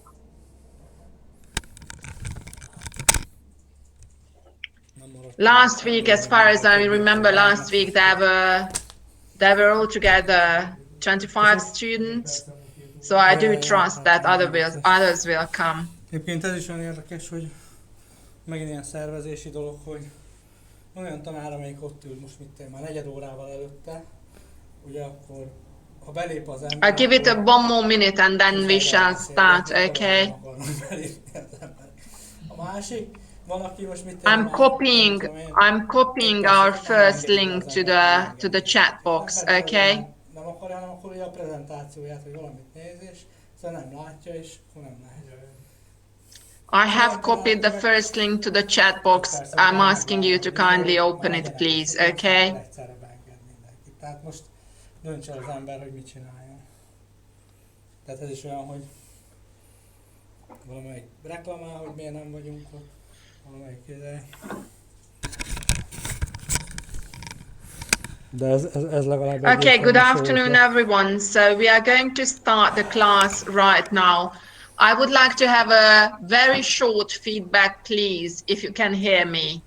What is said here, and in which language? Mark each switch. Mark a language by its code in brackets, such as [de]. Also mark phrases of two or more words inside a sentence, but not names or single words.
[en] Last week, as far as I remember, last week there were altogether 25 students. So I do trust that others will come. [hu] Egyébként ez is olyan érdekes, hogy megint ilyen szervezési dolog, hogy olyan tanár, amelyik ott ül most már negyed órával előtte, ugye akkor ha belép az ember... [en] I'll give it one more minute and then we shall start, okay? [hu] A másik, van, aki most [en] I'm copying our first link to the chat box, okay? [hu] Nem akarja, hanem akkor ugye a prezentációját, vagy valamit néz, és szóval nem látja, és akkor nem lehet. [en] I have copied the first link to the chat box. I'm asking you to kindly open it, please, okay? [hu] Tehát most dönts el az ember, hogy mit csináljon. Tehát ez is olyan, hogy valamelyik reklamál, hogy miért nem vagyunk ott, valamelyik ide. [en] Okay, good afternoon everyone. So we are going to start the class right now. I would like to have a very short feedback, please, if you can hear me.